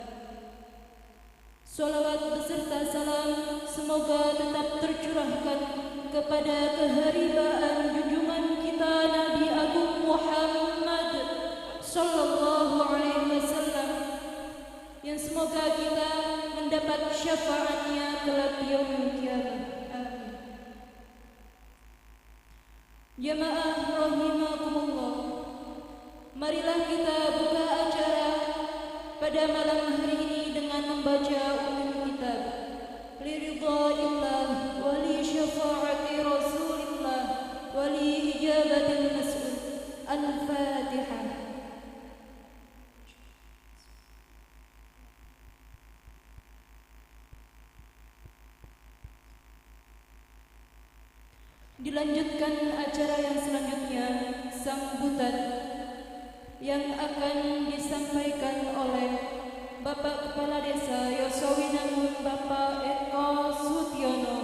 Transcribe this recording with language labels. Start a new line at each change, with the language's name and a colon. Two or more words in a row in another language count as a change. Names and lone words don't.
Indonesian: Salawat beserta salam semoga tetap tercurahkan kepada keharibaan junjungan kita Nabi Agung Muhammad
Arabic: صلى الله عليه وسلم,
Indonesian: yang semoga kita mendapat syafaatnya kelak
Arabic: يوم القيامة.
Indonesian: Amin.
Arabic: جماعة رحمكم الله,
Indonesian: marilah kita buka acara pada malam hari ini dengan membaca
Arabic: علوم الكتاب لرضاء الله و لشفاعة رسول الله و لإجابة المسؤول.
Indonesian: Al-Fatihah. Dilanjutkan acara yang selanjutnya, sambutan yang akan disampaikan oleh Bapak Kepala Desa Yosowinangun Bapak Eko Sutiono.